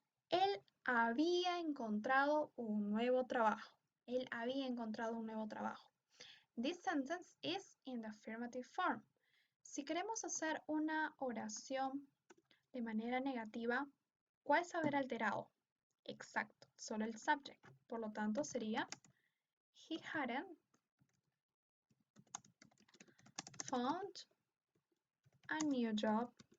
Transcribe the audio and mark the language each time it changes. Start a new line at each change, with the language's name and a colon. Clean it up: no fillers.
Spanish: Él había encontrado un nuevo trabajo. Él había encontrado un nuevo trabajo.
English: This sentence is in the affirmative form.
Spanish: Si queremos hacer una oración de manera negativa, ¿cuál es haber alterado? Exacto, solo el subject. Por lo tanto, sería
English: He hadn't found a new job.